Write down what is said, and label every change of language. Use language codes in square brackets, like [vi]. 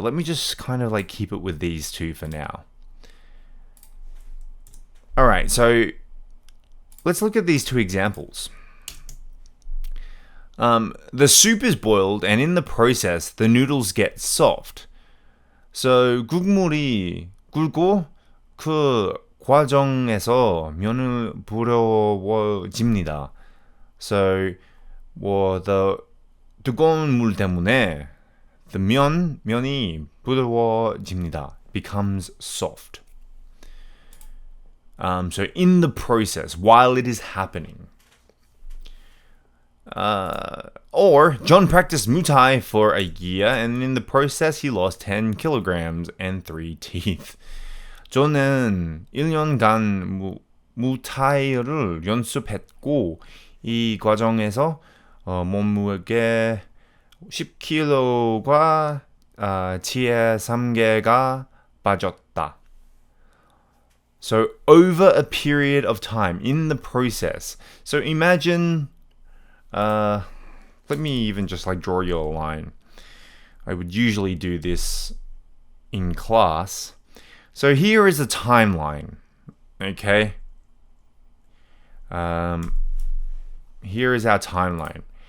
[en] Let me just kind of like keep it with these two for now. Alright, so let's look at these two examples. The soup is boiled, and in the process, the noodles get soft. So [ko] 국물이 끓고 그 과정에서 면을 부드러워집니다. So the 뜨거운 물 때문에 the 면이 부드러워집니다. [en] Becomes soft. So in the process, while it is happening. Or John practiced Muay Thai for a year, and in the process he lost 10 kilograms and 3 teeth. [ko] 저는 1년간 무타이를 연습했고 이 과정에서 몸무게 10kg과 치아 3개가 빠졌다. [en] So over a period of time, in the process. So imagine let me even just like draw you a line. I would usually do this in class. So here is a timeline. Okay. Here is our timeline.